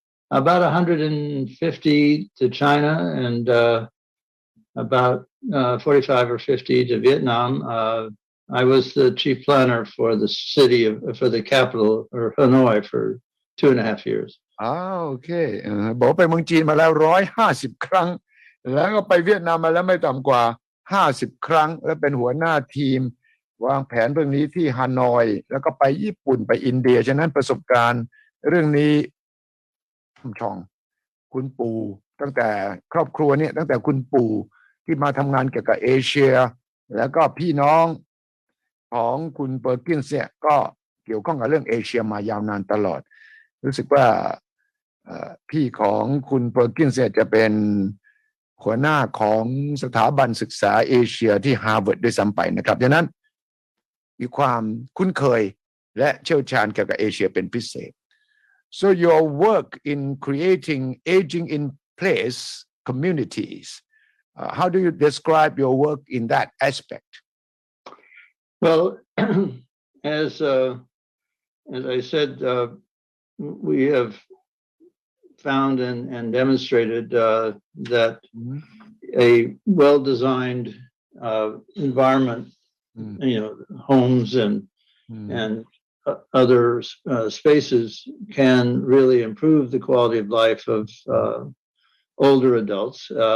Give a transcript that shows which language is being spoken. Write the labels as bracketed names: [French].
[English] About 150 to China and about 45 or 50 to Vietnam. I was the chief planner for the capital or Hanoi for 2.5 years. [Thai] โอเคบอกไปเมืองจีนมาแล้ว150 ครั้งแล้วก็ไปเวียดนามมาแล้วไม่ต่ำกว่า50 ครั้งและเป็นหัวหน้าทีมวางแผนเรื่องนี้ที่ฮานอยแล้วก็ไปญี่ปุ่นไปอินเดียฉะนั้นประสบการณ์เรื่องนี้ ช่องคุณปู่ตั้งแต่ครอบครัวเนี่ยตั้งแต่คุณปู่ที่มาทำงานเกี่ยวกับเอเชียแล้วก็พี่น้องของคุณเปอร์กินส์เนี่ยก็เกี่ยวข้องกับเรื่องเอเชียมายาวนานตลอดรู้สึกว่า พี่ของคุณเปอร์กินส์เนี่ยจะเป็นหัวหน้าของสถาบันศึกษาเอเชียที่ฮาร์วาร์ดด้วยซ้ำไปนะครับดังนั้นมีความคุ้นเคยและเชี่ยวชาญเกี่ยวกับเอเชียเป็นพิเศษ [English] so your work in creating aging in place communities how do you describe your work in that aspect Well, as I said, we have found and demonstrated that a well-designed environment, homes and other spaces can really improve the quality of life of older adults.